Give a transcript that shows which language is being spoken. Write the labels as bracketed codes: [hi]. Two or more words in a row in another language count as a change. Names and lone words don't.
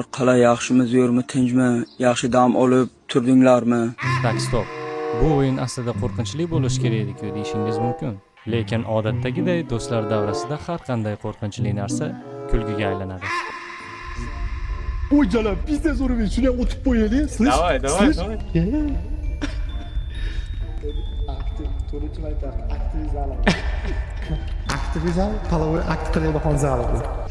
[uz] Qalay, yaxshimiz, yo'qmi, tinchmi? Yaxshi dam olib turdinglarmi? [ru] Tak, stop. [uz] Bu o'yin aslida qo'rqinchli bo'lishi kerak edi-ku deyishingiz mumkin. Lekin odatdagiday do'stlar davrasida har qanday qo'rqinchli narsa kulgiga aylanadi. Ой, jala, pizda zo'raydi. Shuni ham o'tib qo'yaylik. [ru] Слышь? Давай. [uz] Aktivizm, [ru] половой акт [uz] qiladigan zal bu.